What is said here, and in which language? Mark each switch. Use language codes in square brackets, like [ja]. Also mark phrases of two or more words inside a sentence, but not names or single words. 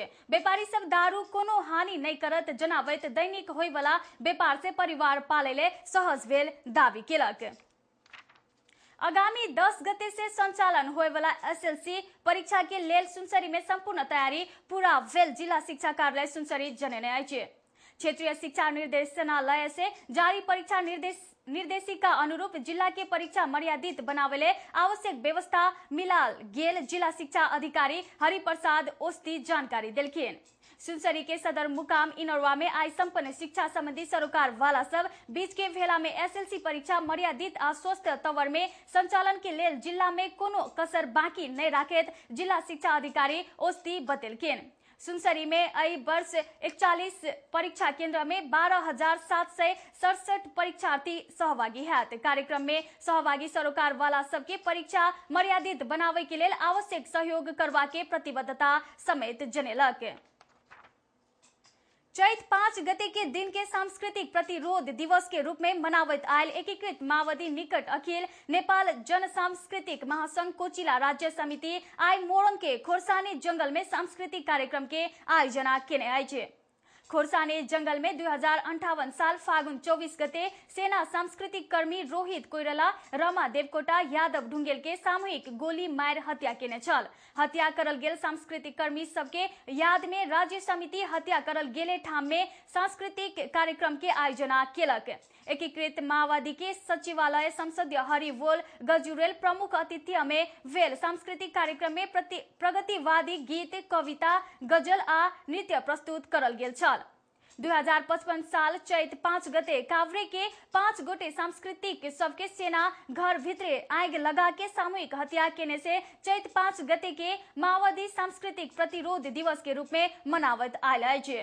[mai] व्यापारी सब दारू कोनो हानि नहीं करत जनाबैत दैनिक होय वाला व्यापार से परिवार पालेले सहज भेल दावी केलक। आगामी 10 गते से संचालन होय वाला एसएलसी परीक्षा के लेल सुनसरी में संपूर्ण तैयारी पूरा भेल जिला शिक्षा कार्यालय सुनसरी जनेने अछि। क्षेत्रीय शिक्षा निर्देशनालय से जारी परीक्षा निर्देशिका अनुरूप जिला के परीक्षा मर्यादित बनावेले आवश्यक व्यवस्था मिलाल गेल जिला शिक्षा अधिकारी हरिप्रसाद ओस्ती जानकारी दिलखिन। सुनसरी के सदर मुकाम इनरवा में आज संपन्न शिक्षा संबंधी सरोकार वाला सब बीच के भेला में एसएलसी परीक्षा मर्यादित आ स्वस्थ तवर में संचालन के लेल जिला में कोनो कसर बाकी नहीं राखेत जिला शिक्षा अधिकारी ओस्ती बतेलखिन। सुनसरी में अई वर्ष 41 परीक्षा केंद्र में 12,767 परीक्षार्थी सहभागी हैत। कार्यक्रम में सहभागी सरोकार वाला सबके परीक्षा मर्यादित बनावे के लेल आवश्यक सहयोग करवा के प्रतिबद्धता समेत जनेलक। चैत 5 गते के दिन के सांस्कृतिक प्रतिरोध दिवस के रूप में मनावत आयल एकीकृत माओवादी निकट अखिल नेपाल जन सांस्कृतिक महासंघ कोचिला राज्य समिति आई मोरंग के खोरसानी जंगल में सांस्कृतिक कार्यक्रम के आयोजना केने अछि। खोरसानी जंगल में 2058 साल फागुन 24 गते सेना सांस्कृतिक कर्मी रोहित कोइराला, रमा देवकोटा, यादव ढुंगेल के सामूहिक गोली मार हत्या केने छल। हत्या करल गेल सांस्कृतिक कर्मी सबके याद में राज्य समिति हत्या करल गेले ठाम में सांस्कृतिक कार्यक्रम के आयोजना केलक। एकीकृत माओवादी के सचिवालय संसदीय हरिवोल गजुरेल प्रमुख अतिथि में भेल सांस्कृतिक कार्यक्रम में प्रगतिवादी गीत, कविता, गजल आ नृत्य प्रस्तुत करल गेल छल। 2055 साल चैत 5 गते कावरे के 5 गोटे सांस्कृतिक सबके सेना घर भितरे आग लगा के सामूहिक हत्या केने से चैत 5 गते के माओवादी सांस्कृतिक प्रतिरोध दिवस के रूप में मनावत आयल अछि।